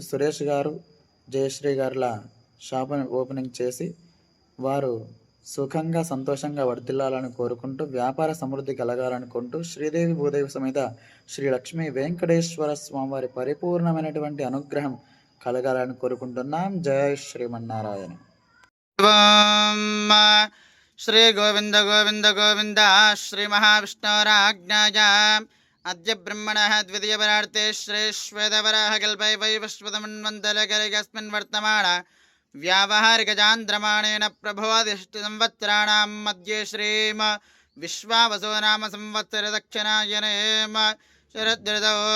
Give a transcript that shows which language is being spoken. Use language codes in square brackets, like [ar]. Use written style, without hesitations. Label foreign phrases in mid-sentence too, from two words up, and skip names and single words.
[te] సురేష్ గారు, జయశ్రీ గారుల షాప్ ఓపెనింగ్ చేసి వారు సుఖంగా సంతోషంగా వర్ధిల్లాలని కోరుకుంటూ, వ్యాపార సమృద్ధి కలగాలనుకుంటూ, శ్రీదేవి భూదేవి సమేత శ్రీ లక్ష్మీ వెంకటేశ్వర స్వామివారి పరిపూర్ణమైనటువంటి అనుగ్రహం కలగాలని కోరుకుంటున్నాం. జయ శ్రీమన్నారాయణ. [sa] श्री गोविंद गोविंद गोविंद श्री महाविष्णुराज्ञाया अद्य ब्रह्मणः द्वितीयपरार्थे श्रेष्वेदवराहकल्पे वैवस्वतमन्वन्तरकरिकस्मिन् वर्तमान व्यावहारिकचान्द्रमाणेन प्रभवादिष्टसंवत्सराणां मध्ये श्रीम विश्वावसो नाम संवत्सरदक्षिणायनेम शरदृतौ